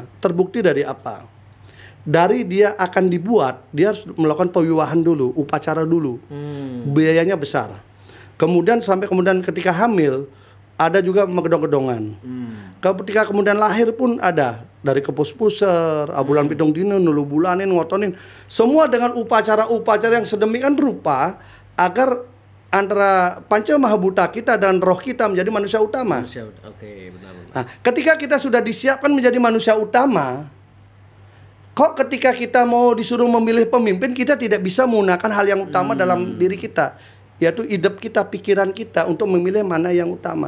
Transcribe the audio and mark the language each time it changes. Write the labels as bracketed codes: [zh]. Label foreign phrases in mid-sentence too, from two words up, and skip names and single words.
[id] Terbukti dari apa? Dari dia akan dibuat, dia harus melakukan pewiwahan dulu, upacara dulu. Biayanya besar. Kemudian sampai kemudian ketika hamil ada juga megedong-gedongan. Ketika kemudian lahir pun ada dari kepus-puser, abulan pitung dino, nulu bulanin, ngotonin, semua dengan upacara-upacara yang sedemikian rupa agar antara panca mahabuta kita dan roh kita menjadi manusia utama. Oke, benar. Nah, ketika kita sudah disiapkan menjadi manusia utama, kok ketika kita mau disuruh memilih pemimpin, kita tidak bisa menggunakan hal yang utama dalam diri kita, yaitu hidup kita, pikiran kita untuk memilih mana yang utama.